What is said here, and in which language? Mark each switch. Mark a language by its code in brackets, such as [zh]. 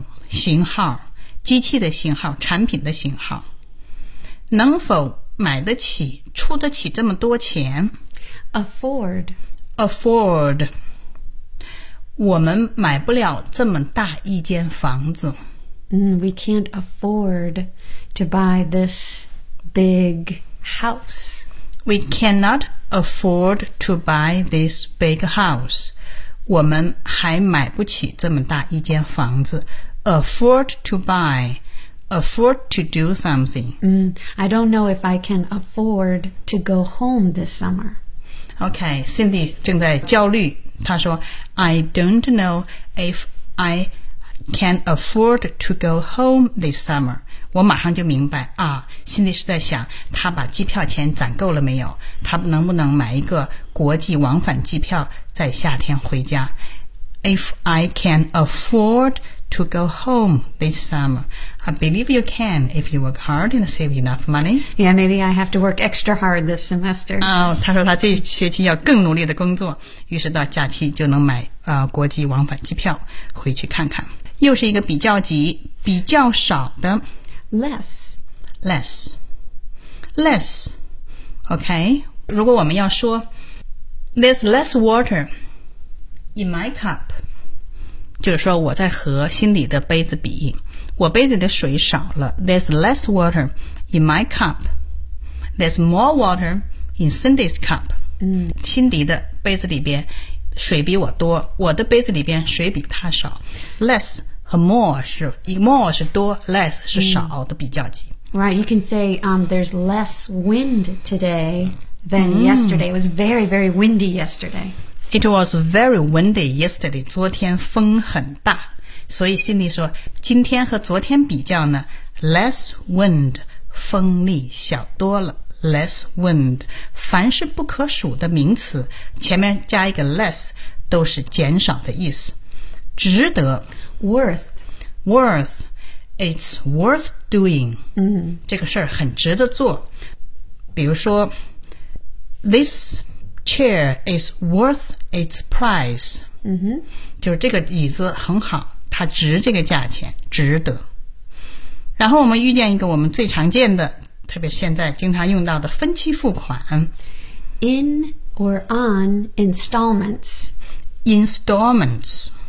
[zh] 型号，机器的型号，产品的型号。能否买得起出得起这么多钱 [en] afford [zh] 我们买不了这么大一间房子、 [en] we can't afford to buy this big house we cannot afford to buy this big house [zh] 我们还买不起这么大一间房子 [en] afford to buyAfford to do something. I don't know if I can afford to go home this summer. [zh] Okay, Cindy 正在焦虑。她说 [en] I don't know if I can afford to go home this summer. [zh] 我马上就明白啊 ,Cindy 是在想她把机票钱攒够了没有她能不能买一个国际往返机票在夏天回家。 [en] If I can afford to go home this summer, I believe you can if you work hard and save enough money. Yeah, maybe I have to work extra hard this semester. [zh] Oh, 他说他这学期要更努力的工作，于是到假期就能买国际往返机票回去看看。又是一个比较级，比较少的 [en] less. [zh] Okay, 如果我们要说 [en] there's less water. In my cup, [zh] 就是说我在和心里的杯子比，我杯子的水少了。 [en] There's less water in my cup. There's more water in Cindy's cup. [zh] 心里的杯子里边水比我多，我的杯子里边水比他少。 Less 和 more 是多 ，less 是少的比较级。 [en] Right, you can say there's less wind today than yesterday. It was very, very windy yesterday. It was very windy yesterday. [zh] 昨天风很大，所以心里说，今天和昨天比较呢 ， [en] less wind， [zh] 风力小多了。 [en] Less wind， [zh] 凡是不可数的名词，前面加一个 less， 都是减少的意思。值得 [en] ，worth， it's worth doing。 [zh] 这个事儿很值得做。比如说 ，this。 [en] Chair is worth its price. [zh] 就是这个椅子很好，它值这个价钱，值得。然后我们遇见一个我们最常见的，特别现在经常用到的分期付款。 [en] In or on installments. Installments.